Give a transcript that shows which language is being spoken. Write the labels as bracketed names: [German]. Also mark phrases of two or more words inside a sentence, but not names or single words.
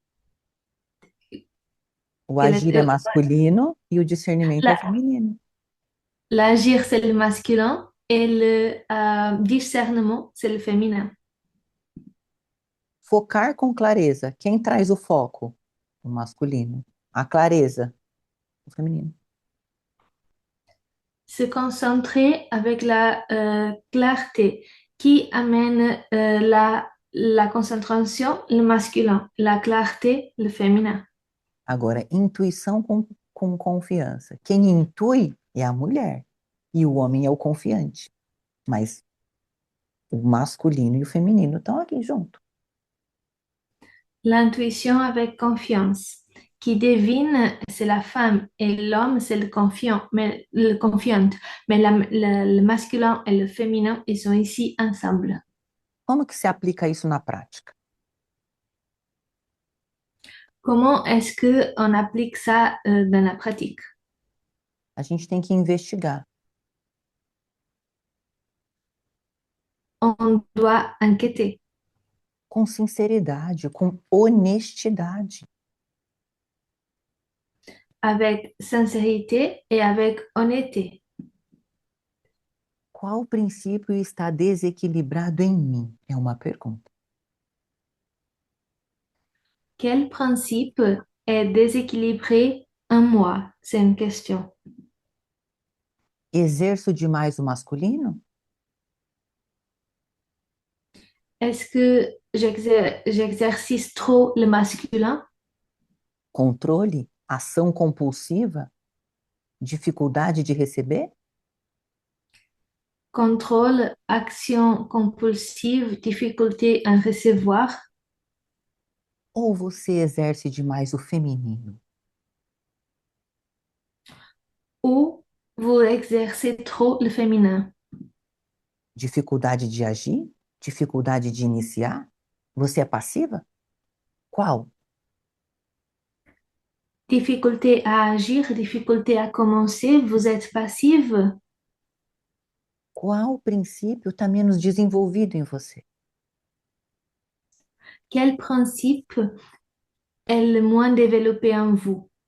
[Portuguese] O agir é masculino e o discernimento é la- feminino. [French] L'agir, c'est le masculin et le discernement, c'est le féminin. [Portuguese] Focar com clareza. Quem traz o foco? O masculino. A clareza, o feminino. [French] Se concentrer avec la clarté qui amène la concentration, le masculin, la clarté, le féminin. [Portuguese] Agora, intuição com confiança. Quem intui é a mulher e o homem é o confiante. Mas o masculino e o feminino estão aqui junto. [French] L'intuition avec confiance. Qui devine, c'est la femme et l'homme, c'est le confiant, mais le confiante. Mais le masculin et le féminin, ils sont ici ensemble. [Portuguese] Como que se aplica isso na prática? [French] Comment est-ce que on applique ça dans la pratique? [Portuguese] A gente tem que investigar. [French] On doit enquêter [Portuguese] Com sinceridade, com honestidade. [French] avec sincérité et avec honnêteté. [Portuguese] Qual princípio está desequilibrado em mim? É uma pergunta. [French] Quel principe est déséquilibré en moi? C'est une question. [Portuguese] Exerço demais o masculino? [French] Est-ce que j'exercice trop le masculin? [Portuguese] Controle? Ação compulsiva? Dificuldade de receber? [French] Contrôle, action compulsive, difficulté à recevoir? [Portuguese] Ou você exerce demais o feminino? [French] Ou vous exercez trop le féminin? [Portuguese] Dificuldade de agir? Dificuldade de iniciar? Você é passiva? Qual? [French] Difficulté à agir, difficulté à commencer, vous êtes passive? [Portuguese] Qual princípio está menos desenvolvido em você? [French] Quel principe est le moins développé en vous?